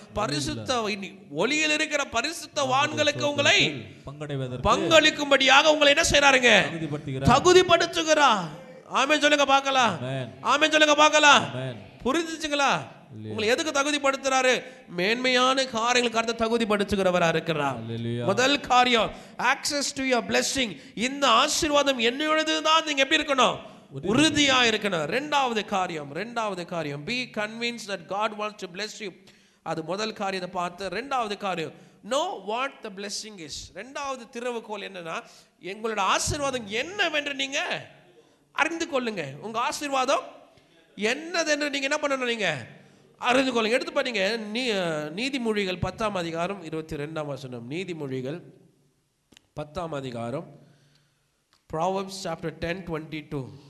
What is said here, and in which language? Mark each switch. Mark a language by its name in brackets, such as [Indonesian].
[Tamil] பரிசுத்த ஒளியில் இருக்கிற பரிசுத்தவான்களுக்கு உங்களை பங்களிக்கும்படியாக உங்களை என்ன செய்றாருங்க, தகுதிப்படுத்துகிறார். ஆமென் சொல்லுங்க பார்க்கலாம். ஆமென் சொல்லுங்க பார்க்கலாம். புரிஞ்சுச்சுங்களா? உங்களை எதுக்கு தகுதிப்படுத்துறாரு? மேன்மையான காரியங்களுக்கு கர்த்தர் தகுதிப்படுத்துகிறவரா இருக்கிறார். முதல் காரியம், [English] access to your blessing. [Tamil] இந்த ஆசீர்வாதம் என்னோடது தான். நீங்க எப்படி இருக்கணும்? உறுதியா இருக்கணும். இரண்டாவது காரியம் [English] be convinced that God wants to bless you. [Tamil] அது முதல் காரியத்தை பார்த்து. இரண்டாவது காரியம், [English] know what the blessing is. [Tamil] இரண்டாவது திறவுகோல் என்னன்னா, எங்களோட ஆசீர்வாதம் என்னவென்று நீங்க அறிந்து கொள்ளுங்க. உங்க ஆசீர்வாதம் என்னதென்று நீங்க என்ன பண்ணணும், நீங்க அறிந்து கொள்ளுங்க. எடுத்து பாருங்க, நீதிமொழிகள் 10ஆம் அதிகாரம் 22ஆம் வசனம். நீதிமொழிகள் 10ஆம் அதிகாரம், [English] Proverbs chapter 10:22.